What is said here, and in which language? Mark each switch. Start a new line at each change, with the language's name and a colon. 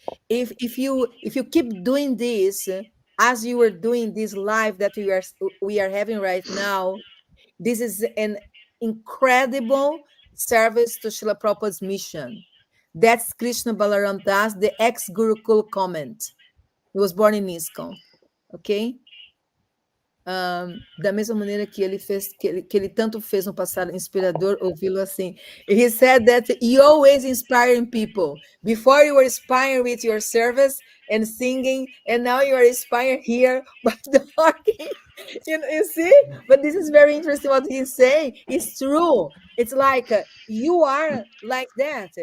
English: If you keep doing this as you are doing this live that we are having right now, this is an incredible service to Srila Prabhupada's mission. That's Krishna Balaram Das, the ex-Gurukul comment. He was born in ISKCON, ok?
Portuguese: Da mesma maneira que ele fez, que ele tanto fez no passado inspirador, ouvi-lo assim.
English: He said that you always inspiring people. Before you were inspired with your service and singing, and now you are inspired here by talking. You see? But this is very interesting what he's saying. It's true. It's like you are like that.